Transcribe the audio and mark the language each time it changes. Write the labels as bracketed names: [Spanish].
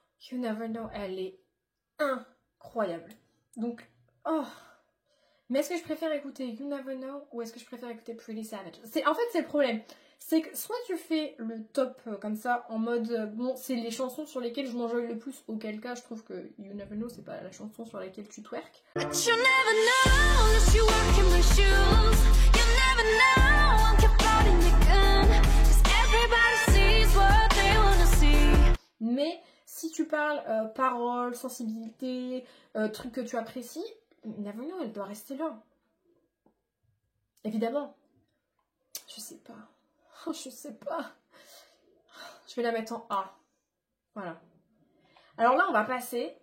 [French] You Never Know, elle est incroyable. Donc, oh, Mais est-ce que je préfère écouter You Never Know ou est-ce que je préfère écouter Pretty Savage? En fait, c'est le problème. C'est que soit tu fais le top comme ça, en mode, bon, c'est les chansons sur lesquelles je m'enjoye le plus, auquel cas je trouve que You Never Know, c'est pas la chanson sur laquelle tu twerk. [English] But you never know unless you walk in my shoes. You never know, I'm kept fighting the gun. 'Cause everybody sees what they wanna see. [French] Mais si tu parles paroles, sensibilité, trucs que tu apprécies, You Never Know, elle doit rester là. Évidemment. Je sais pas. Je sais pas. Je vais la mettre en A. Voilà. Alors là, on va passer...